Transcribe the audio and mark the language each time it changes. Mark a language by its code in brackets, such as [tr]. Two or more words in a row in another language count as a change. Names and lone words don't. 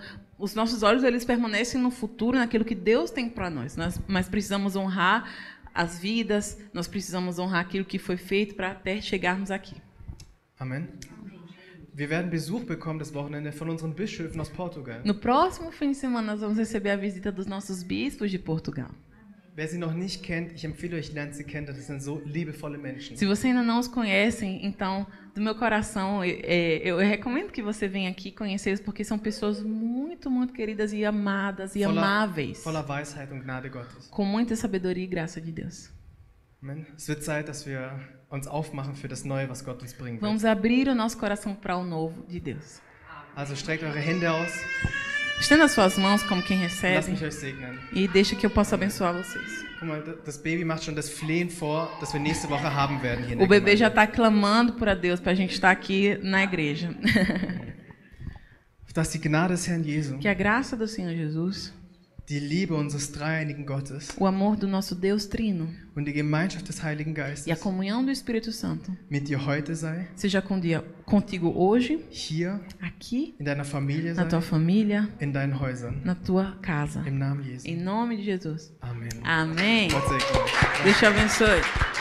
[pt] Os nossos olhos eles permanecem no futuro, naquilo que Deus tem para nós. Mas precisamos honrar as vidas, nós precisamos honrar aquilo que foi feito para até chegarmos aqui. Amen. [de] Wir werden Besuch bekommen das Wochenende von unseren Bischöfen aus Portugal. [pt] No próximo fim de semana nós vamos receber a visita dos nossos bispos de Portugal. [de] Wer sie noch nicht kennt, ich empfehle euch, lernt sie kennen. Das sind so liebevolle Menschen. [pt] Se você ainda não os conhece, então, do meu coração, eu recomendo que você venha aqui conhecer eles, porque são pessoas muito, muito queridas e amadas e amáveis. [de] Voller Weisheit und Gnade Gottes. [pt] Com muita sabedoria e graça de Deus. [de] Amen. Es wird Zeit, dass wir uns aufmachen für das Neue, was Gott uns bringen [pt] Vamos [de] wird. [pt] abrir o nosso coração para o novo de Deus. [de] Also streckt eure Hände aus. [pt] Estenda as suas mãos como quem [de] Lasst [pt] recebe [de] mich euch segnen. [pt] e deixa que eu possa abençoar vocês. [de] Guck mal, das Baby macht schon das Flehen vor, das wir nächste Woche haben werden hier in [pt] O [de] der [pt] bebê já [de] Gemeinde. [pt] está clamando para Deus, para a gente estar aqui na igreja. [de] Dass die Gnade des Herrn Jesu, [pt] Que a graça do Senhor Jesus, [de] die Liebe unseres dreieinigen Gottes [pt] o amor do nosso Deus Trino [de] und die Gemeinschaft des Heiligen [pt] e a [de] Geistes [pt] comunhão do Espírito Santo [de] mit dir heute sei, [pt] seja contigo hoje, [de] hier, [pt] aqui, [de] in deiner Familie [pt] na tua [de] sei, [pt] família, [de] in deinen Häusern. [pt] na tua casa. [de] Im Namen Jesu. [pt] Em nome de Jesus. [de] Amen. [pt] Amém. [de] Gott segne euch. [pt] Deus te abençoe.